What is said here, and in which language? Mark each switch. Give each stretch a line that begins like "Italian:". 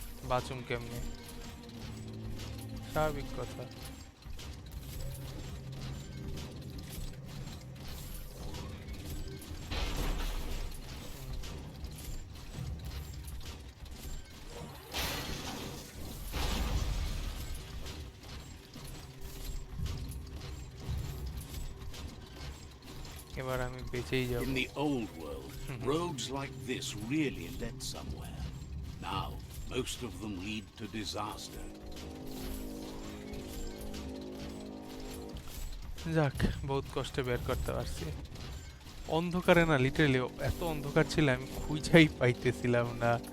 Bangla: বাচুম কেমনে স্বাভাবিক কথা এবার আমি বেঁচেই যাব
English: In the old world, roads like this really led somewhere. Now, most of them lead to disaster.
Bangla: যাক বহুত কষ্টে বের করতে পারছি অন্ধকারে না লিটারালি এত অন্ধকার ছিল আমি খুঁজেই পাইতেছিলাম না